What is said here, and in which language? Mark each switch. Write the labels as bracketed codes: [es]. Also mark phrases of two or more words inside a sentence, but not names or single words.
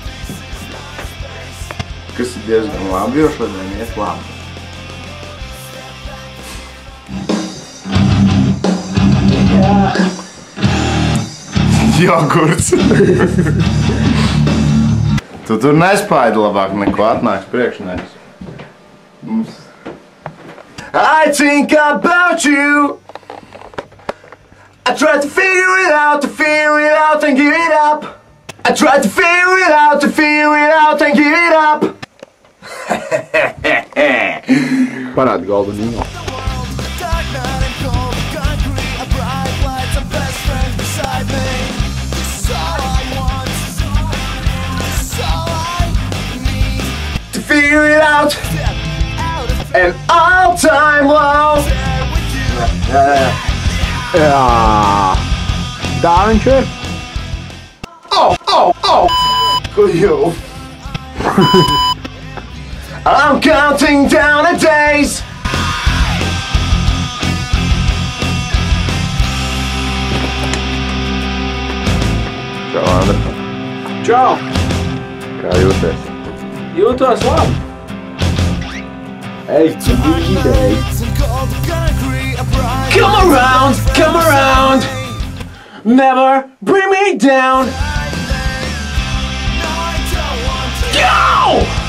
[lv] Kas ir diezgan labi, jo šodien iet labi. Jogurts. Tu tur nespaidi labāk neko, atnāks priekšnēs. [en] I think about you. I try to figure it out and give it up. I try to figure it out and give it up. [lv] Parādi Golden Eagle. [en] Figure it out, an all-time low. [lv] Jā, tā viņš ir. [en] You. I'm counting down the days. [lv] Čau, Andra. Čau! Kā jūties? Jūtos labi. [en] Hey, it's a boogie day. Come around, never bring me down. Go!